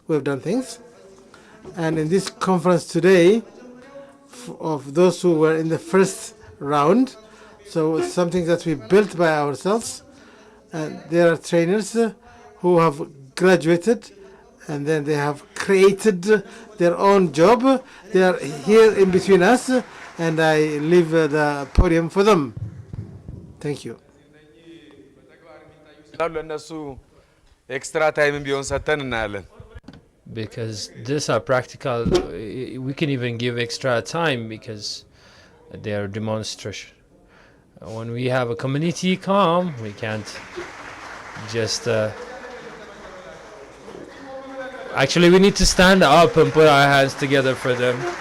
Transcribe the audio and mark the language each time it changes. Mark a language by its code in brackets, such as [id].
[en] We've done things, and in this conference today, of those who were in the first round, so it's something that we built by ourselves, and there are trainers who have graduated, and then they have created their own job. They are here in between us, and I leave the podium for them. Thank you. [am] extra time ቢሆን ሰጥተን እናያለን። [en] Because these are practical, we can even give extra time because they are demonstration. When we have a community come, we can't just actually we need to stand up and put our hands together for them.